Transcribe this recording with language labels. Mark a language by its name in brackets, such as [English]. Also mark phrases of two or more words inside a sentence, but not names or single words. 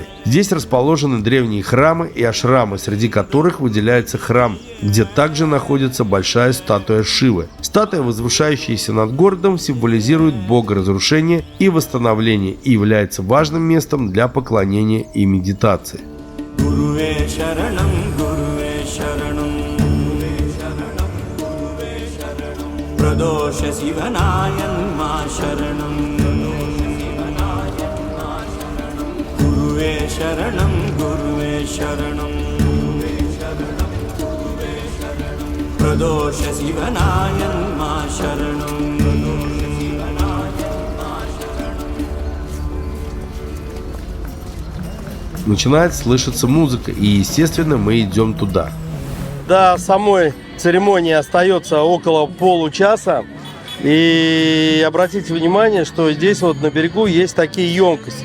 [Russian] Здесь расположены древние храмы и ашрамы, среди которых выделяется храм, где также находится большая статуя Шивы. Статуя, возвышающаяся над городом, символизирует бога разрушения и восстановления и является важным местом для поклонения и медитации. [Sanskrit] Guruve Sharanam, Guruve Sharanam, Pradosha Sivanayan Ma Sharanam, Guruve Sharanam, Guruve Sharanam, Pradosha Sivanayan Ma Sharanam. [Russian] Начинает слышаться музыка, и, естественно, мы идем туда. До самой церемонии остается около получаса. И обратите внимание, что здесь вот на берегу есть такие емкости.